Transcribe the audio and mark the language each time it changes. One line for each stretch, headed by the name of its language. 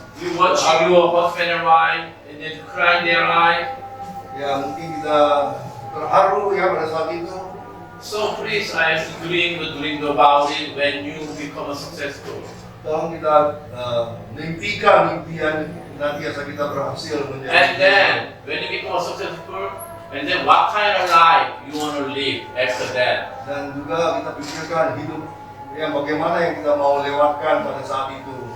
English: you watch your husband and wife, and then crying their life.
Indonesian: Ya mungkin kita terharu ya pada saat itu.
English: So please, I have to dream about it when you become a successful.
Indonesian: Tolong kita mimpikan impian nanti asal kita berhasil menjadi.
English: And then when you become a successful, and then what kind of life you want to live after that?
Indonesian: Dan juga kita pikirkan hidup yang bagaimana yang kita mau lewatkan pada saat itu.